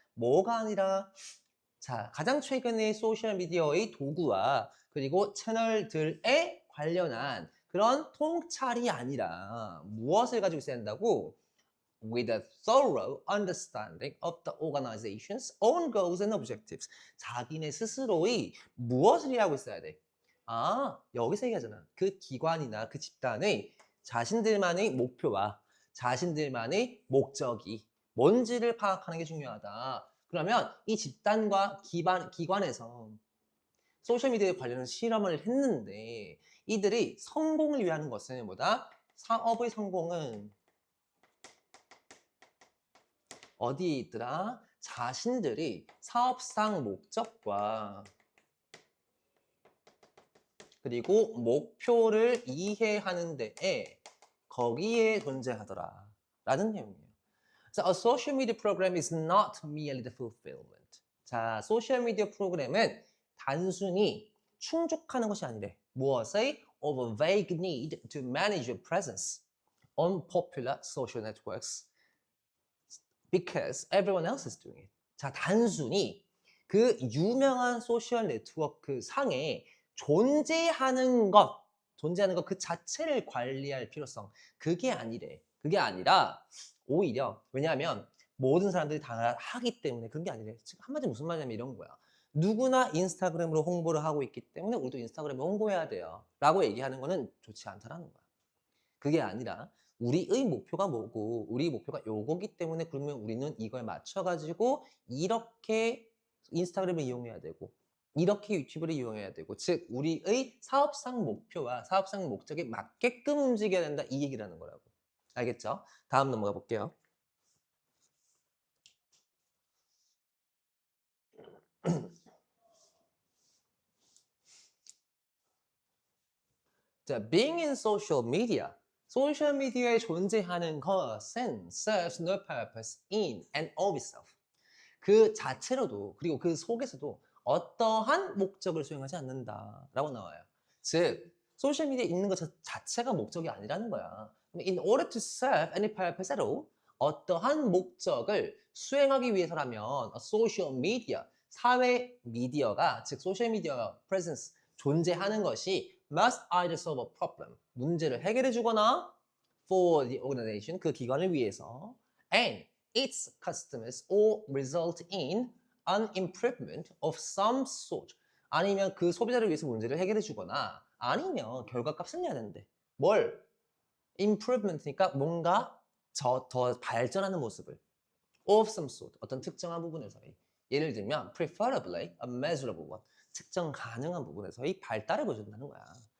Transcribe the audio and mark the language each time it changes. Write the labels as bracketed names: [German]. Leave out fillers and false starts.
[Korean] 뭐가 아니라 자, 가장 최근의 소셜 미디어의 도구와 그리고 채널들에 관련한 그런 통찰이 아니라 무엇을 가지고 있어야 한다고? [English] With a thorough understanding of the organization's own goals and objectives. [Korean] 자기네 스스로의 무엇을 이해하고 있어야 돼? 여기서 얘기하잖아. 그 기관이나 그 집단의 자신들만의 목표와 자신들만의 목적이 뭔지를 파악하는 게 중요하다. 그러면 이 집단과 기관에서 소셜미디어에 관련한 실험을 했는데 이들이 성공을 위한 것은 뭐다? 사업의 성공은 어디에 있더라? 자신들이 사업상 목적과 그리고 목표를 이해하는 데에 거기에 존재하더라 라는 내용이에요. [English] So a social media program is not merely the fulfillment. [Korean] 자, 소셜 미디어 프로그램은 단순히 충족하는 것이 아니래. 무엇의? [English] Of a vague need to manage your presence on popular social networks because everyone else is doing it. [Korean] 자, 단순히 그 유명한 소셜 네트워크 상에 존재하는 것 그 자체를 관리할 필요성. 그게 아니래. 그게 아니라 오히려 왜냐하면 모든 사람들이 다 하기 때문에 그런 게 아니래. 지금 한마디 무슨 말이냐면 이런 거야. 누구나 인스타그램으로 홍보를 하고 있기 때문에 우리도 인스타그램을 홍보해야 돼요. 라고 얘기하는 거는 좋지 않다라는 거야. 그게 아니라 우리의 목표가 뭐고 우리 목표가 요거기 때문에 그러면 우리는 이걸 맞춰가지고 이렇게 인스타그램을 이용해야 되고 이렇게 유튜브를 이용해야 되고 즉 우리의 사업상 목표와 사업상 목적에 맞게끔 움직여야 된다 이 얘기라는 거라고. 알겠죠? 다음 넘어가 볼게요. [English] 자, being in social media. [Korean] 소셜 미디어에 존재하는 것은 [English] serves no purpose in and of itself. [Korean] 그 자체로도 그리고 그 속에서도 어떠한 목적을 수행하지 않는다라고 나와요. 즉 소셜 미디어에 있는 것 자체가 목적이 아니라는 거야. In order to serve any purpose at all, 어떠한 목적을 수행하기 위해서라면 social media, 사회 미디어가 즉 소셜 미디어 presence 존재하는 것이 must either solve a problem, 문제를 해결해 주거나 for the organization, 그 기관을 위해서 and its customers or result in an improvement of some sort. 아니면 그 소비자를 위해서 문제를 해결해 주거나 아니면 결과값을 내야 되는데 뭘? improvement니까 뭔가 더 발전하는 모습을 [English] of some sort, [Korean] 어떤 특정한 부분에서의 예를 들면 [English] preferably a measurable one, [Korean] 측정 가능한 부분에서의 발달을 보여준다는 거야.